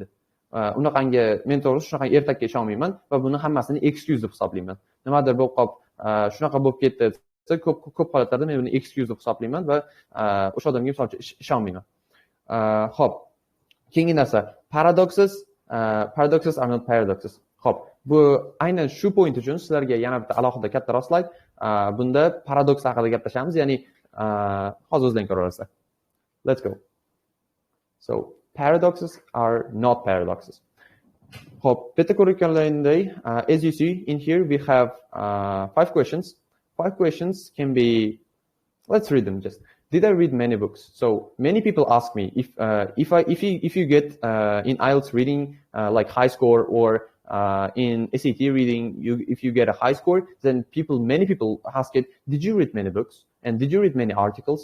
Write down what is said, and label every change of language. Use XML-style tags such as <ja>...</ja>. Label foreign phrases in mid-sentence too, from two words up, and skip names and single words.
<uz>Unaqangi men to'g'risi shunaqa ertakka ishonmayman va buni hammasini excuse deb hisoblayman. Nimadir bo'lib qolib, shunaqa bo'lib ketdi desa, ko'p holatlarda men buni excuse deb hisoblayman va o'sha odamga misol uchun ishonmayman. Hop, keyingi narsa,</uz> <en>paradoxes are not paradoxes.</en> <uz>Hop, bu aynan shu point uchun sizlarga yana bitta alohida kattaroq slayd. Bunda paradoks haqida gaplashamiz, ya'ni hozir o'zlaring ko'raverasizlar.</uz> <en>Let's go. So, paradoxes are not paradoxes.</en> <uz>Hop, bitta ko'rayotganlaringday,</uz> <en>as you see in here we have 5 questions. 5 questions can be, let's read them just. Did I read many books? So many people ask me if you get in IELTS reading like high score or in SAT reading if you get a high score, then many people ask it, did you read many books and did you read many articles?</en>